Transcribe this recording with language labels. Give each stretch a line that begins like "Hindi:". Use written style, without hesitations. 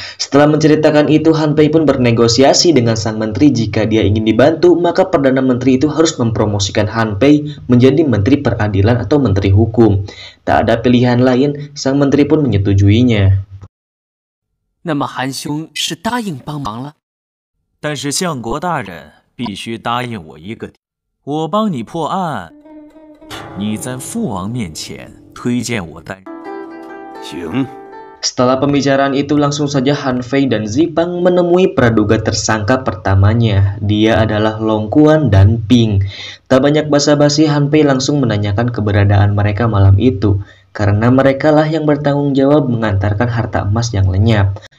Indonesian: Setelah menceritakan itu, Han Pei pun bernegosiasi dengan sang menteri jika dia ingin dibantu, maka Perdana Menteri itu harus mempromosikan Han Pei menjadi Menteri Peradilan atau Menteri Hukum. Tak ada pilihan lain, sang menteri pun menyetujuinya.
Chinese: 那么韩兄是答应帮忙了？但是相国大人 必须答应我一个点，我帮你破案，你在父王面前推荐我担任。行。
Indonesian: Setelah pembicaraan itu, langsung saja Han Fei dan Zipang menemui praduga tersangka pertamanya. Dia adalah Long Quan dan Ping. Tak banyak basa-basi, Han Pei langsung menanyakan keberadaan mereka malam itu, karena merekalah yang bertanggung jawab mengantarkan harta emas yang lenyap.